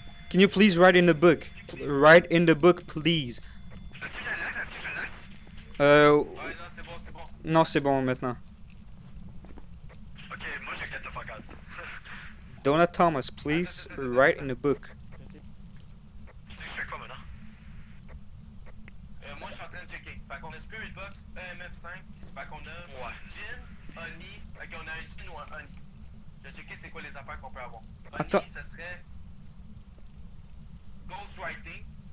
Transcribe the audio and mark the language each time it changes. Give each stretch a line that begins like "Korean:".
English: Can you please write in the book? Write in the book, please.
French: Est-ce que je le laisse? Est-ce que je le laisse? Euh... Ouais, non, c'est bon, c'est bon. Non, c'est bon maintenant.
English: Ok,
French: moi je
English: get the fuck out. Donna Thomas, please write in the book.
French: Tu sais que je fais quoi maintenant? Moi, je suis en train de checker. Fait qu'on a Spirit Box, EMF5, fait qu'on a Gin, Honey, fait qu'on a un Gin ou un Honey. Je vais checker c'est quoi les affaires qu'on peut avoir. Honey, Attends. ça serait Ghostwriting.